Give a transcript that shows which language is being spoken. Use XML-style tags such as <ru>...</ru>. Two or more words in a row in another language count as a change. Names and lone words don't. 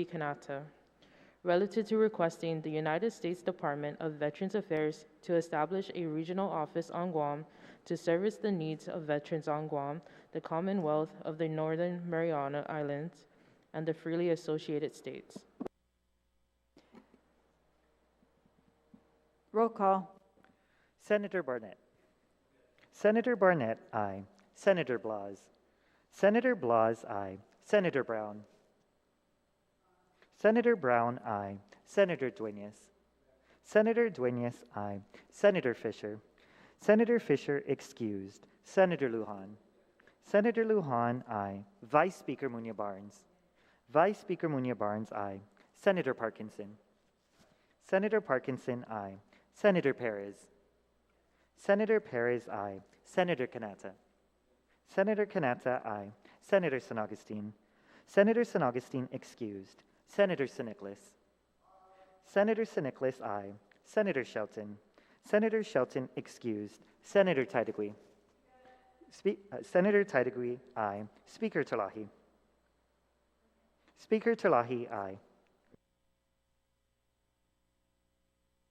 <en>Canata, relative to requesting the United States Department of Veterans Affairs to establish a regional office on Guam to service the needs of veterans on Guam, the Commonwealth of the Northern Mariana Islands, and the freely associated states. Roll call. Senator Barnett. Senator Barnett, aye. Senator Blas. Senator Blas, aye. Senator Brown. Senator Brown, aye. Senator Dueñas. Senator Dueñas, aye. Senator Fisher. Senator Fisher excused. Senator Lujan. Senator Lujan, aye. Vice Speaker Muñoz-Barnes. Vice Speaker Muñoz-Barnes, aye. Senator Parkinson. Senator Parkinson, aye. Senator Perez. Senator Perez, aye. Senator Canata. Senator Canata, aye. Senator San Augustine. Senator San Augustine excused. Senator San Nicolas. Senator San Nicolas, aye. Senator Shelton. Senator Shelton excused. Senator Taitigui. Senator Taitigui, aye. Speaker Terlahi. Speaker Terlahi, aye.</en>